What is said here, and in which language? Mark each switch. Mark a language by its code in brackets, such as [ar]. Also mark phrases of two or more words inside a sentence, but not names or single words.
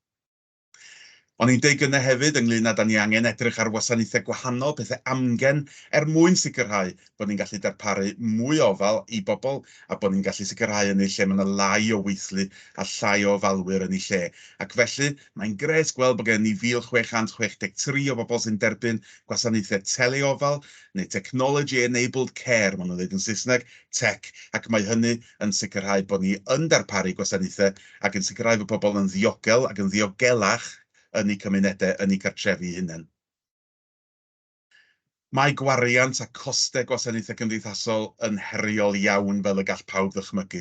[cy] O'n i'n deud gynne hefyd ynglyn â da ni angen edrych ar wasanaethau gwahanol, pethau amgen, mwyn sicrhau bod ni'n gallu darparu mwy o ofal i bobl a bod ni'n gallu sicrhau yn ei lle mae yna lai o weithlu a llai o ofalwyr yn ei lle. Ac felly, mae'n gret gweld bod gen ni 1,663 o bobl sy'n derbyn gwasanaethau teleofal neu [en] technology-enabled care, [cy] maen nhw'n dweud yn Saesneg, tech, ac mae hynny yn sicrhau bod ni yn darparu gwasanaethau ac yn sicrhau bod pobl yn ddiogel ac yn ddiogelach yn eu cymunedau, yn eu cartrefi hunain. Mae gwariant a costau gwasanaethau cymdeithasol yn heriol iawn fel y gall pawb ddychmygu.